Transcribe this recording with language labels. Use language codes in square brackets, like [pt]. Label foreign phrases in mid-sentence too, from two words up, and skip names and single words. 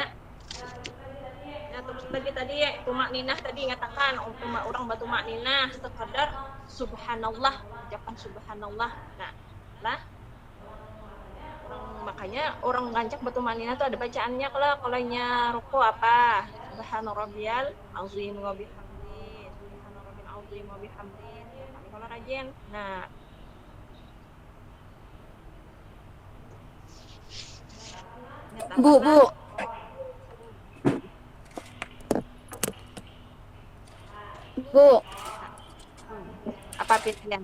[bjn] Nah, terus lagi tadi tumak ninah tadi ngatakan untuk orang batumak ninah sekadar subhanallah, ucapan subhanallah. Nah, lah makanya orang ngancak batumak ninah tuh ada bacaannya kalau nya ruku apa? [ar] سبحان ربي العظيم وبحمده. سبحان ربي العظيم وبحمده. [bjn] Kalau rajin. Nah, Bu. Apa pilihan?